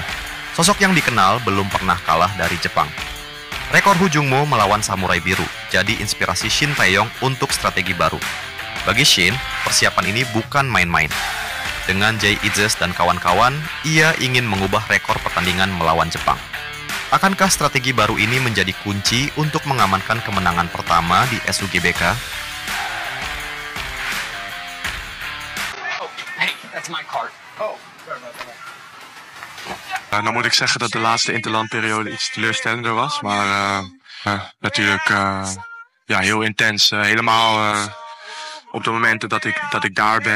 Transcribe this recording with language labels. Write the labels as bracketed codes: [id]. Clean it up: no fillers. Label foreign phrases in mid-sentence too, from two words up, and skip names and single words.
[id] Sosok yang dikenal belum pernah kalah dari Jepang. Rekor Hu Jung-mo melawan Samurai Biru jadi inspirasi Shin Tae-yong untuk strategi baru. Bagi Shin, persiapan ini bukan main-main. Dengan Jay Itzes dan kawan-kawan, ia ingin mengubah rekor pertandingan melawan Jepang. Akankah strategi baru ini menjadi kunci untuk mengamankan kemenangan pertama di SUGBK? [nl] Nou moet ik zeggen dat de laatste interlandperiode iets teleurstellender was. Maar natuurlijk heel intens. Helemaal op de momenten dat ik daar ben.